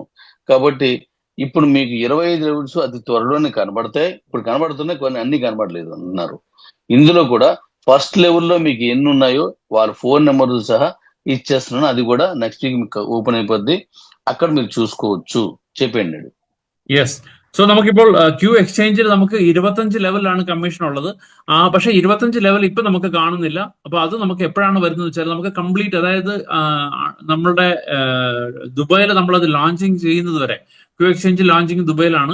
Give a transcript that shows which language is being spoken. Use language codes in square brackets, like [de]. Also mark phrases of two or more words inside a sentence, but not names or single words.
[te] కాబట్టి ఇప్పుడు మీకు 25 లెవెల్స్ అతి త్వరలోనే కనబడతాయి. ఇప్పుడు కనబడుతున్నాయి, కొన్ని అన్ని కనబడలేదు అన్నారు. ఇందులో కూడా ఫస్ట్ లెవెల్లో మీకు ఎన్ని ఉన్నాయో వాళ్ళ ఫోన్ నెంబర్ సహా ఇచ్చేస్తున్నాను. అది కూడా నెక్స్ట్ వీక్ మీకు ఓపెన్ అయిపోద్ది, అక్కడ మీరు చూసుకోవచ్చు. చెప్పండి. [ml] യെസ്. സോ നമുക്കിപ്പോൾ ക്യൂ എക്സ്ചേഞ്ചിൽ നമുക്ക് 25 ലെവലിലാണ് കമ്മീഷൻ ഉള്ളത്. പക്ഷേ 25 ലെവൽ ഇപ്പൊ നമുക്ക് കാണുന്നില്ല. അപ്പൊ അത് നമുക്ക് എപ്പോഴാണ് വരുന്നത് വെച്ചാൽ നമുക്ക് കംപ്ലീറ്റ്, അതായത് നമ്മളുടെ ദുബായിൽ നമ്മളത് ലോഞ്ചിങ് ചെയ്യുന്നത് വരെ, ക്യൂ എക്സ്ചേഞ്ച് ലോഞ്ചിങ് ദുബായിലാണ്.